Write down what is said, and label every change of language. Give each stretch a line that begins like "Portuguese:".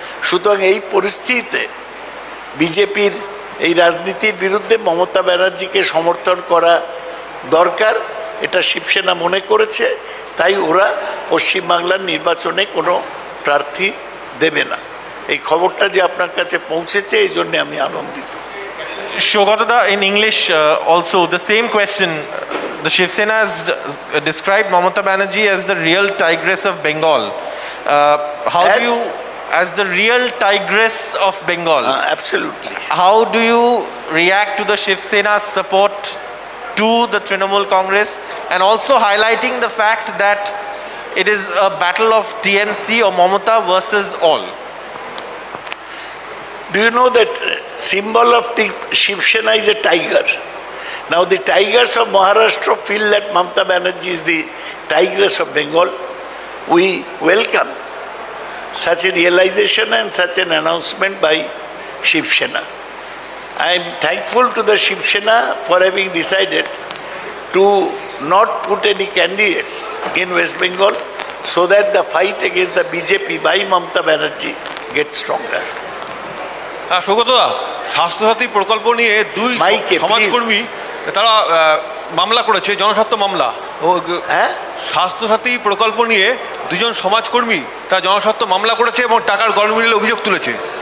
Bangla: সুতরাং এই পরিস্থিতিতে বিজেপির এই রাজনীতির বিরুদ্ধে মমতা ব্যানার্জিকে সমর্থন করা দরকার, এটা শিবসেনা মনে করেছে। তাই ওরা পশ্চিমবাংলার নির্বাচনে কোনো প্রার্থী দেবে না। এই খবরটা যে আপনার কাছে পৌঁছেছে, এই জন্য আমি আনন্দিত।
English: Shogata, in English also the same question. The Shiv Sena has described Mamata Banerjee as the real tigress of Bengal. How do you, as the real tigress of Bengal? Absolutely. How do you react to the Shiv Sena's support to the Trinamool Congress, and also highlighting the fact that it is a battle of TMC or Mamata versus all? Do you know that symbol of Shiv Sena is a tiger? Now the tigers of Maharashtra feel that Mamata Banerjee is the tigress of Bengal. We welcome such a realization and such an announcement by Shiv Sena. I am thankful to the Shiv Sena for having decided to not put any candidates in West Bengal so that the fight against the BJP by Mamata Banerjee gets stronger.
Bangla: সৌগতদা, Swasthya Sathi প্রকল্প নিয়ে দুই সমাজকর্মী তারা মামলা করেছে, জনস্বার্থ মামলা। স্বাস্থ্যসাথী প্রকল্প নিয়ে দুজন সমাজকর্মী তারা জনস্বার্থ মামলা করেছে এবং টাকার গরমিলের অভিযোগ তুলেছে।